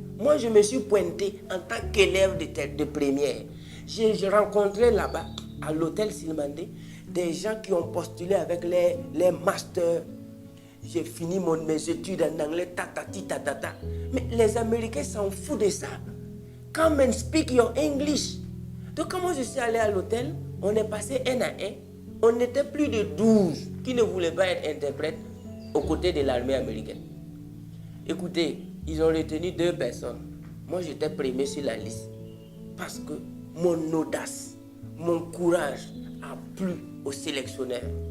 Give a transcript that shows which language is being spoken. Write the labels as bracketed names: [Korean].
[French] Moi, je me suis pointé en tant qu'élève de première. J'ai rencontré là-bas, à l'hôtel Silmandé, des gens qui ont postulé avec les masters. J'ai fini mes études en anglais, tatata. Mais les Américains s'en foutent de ça. [English] Come and speak your English. [French] Donc, quand moi je suis allé à l'hôtel, on est passé un à un. On était plus de 12 qui ne voulaient pas être interprètes aux côtés de l'armée américaine. Écoutez, ils ont retenu 2 personnes. Moi, j'étais premier sur la liste. Parce que mon audace, mon courage a plu au sélectionneur.